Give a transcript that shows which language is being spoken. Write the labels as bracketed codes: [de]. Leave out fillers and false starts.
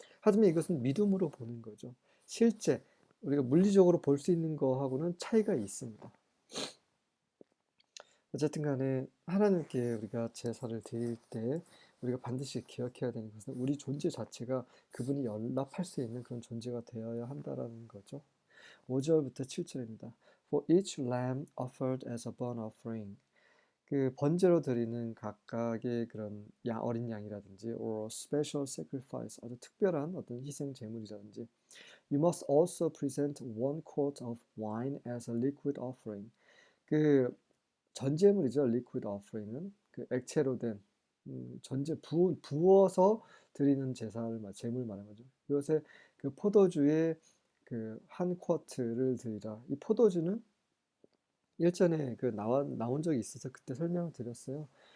[ko] 하지만 이것은 믿음으로 보는 거죠. 실제 우리가 물리적으로 볼 수 있는 거하고는 차이가 있습니다. 어쨌든 간에 하나님께 우리가 제사를 드릴 때 우리가 반드시 기억해야 되는 것은 우리 존재 자체가 그분이 연락할 수 있는 그런 존재가 되어야 한다라는 거죠. 5절부터 7절입니다. [en] For each lamb offered as a burnt offering. [ko] 그 번제로 드리는 각각의 그런 어린 양이라든지 [en] or special sacrifice, [ko] 아주 특별한 어떤 희생 제물이라든지 [en] you must also present one quart of wine as a liquid offering. [ko] 그 전제물이죠. liquid offering은 그 액체로 된 전제 부어서 드리는 제사를 제물 말하는 거죠. 이것에 그 포도주의 그 한 쿼트를 드리라. 이 포도주는 일전에 그 나온 적이 있어서 그때 설명을 드렸어요.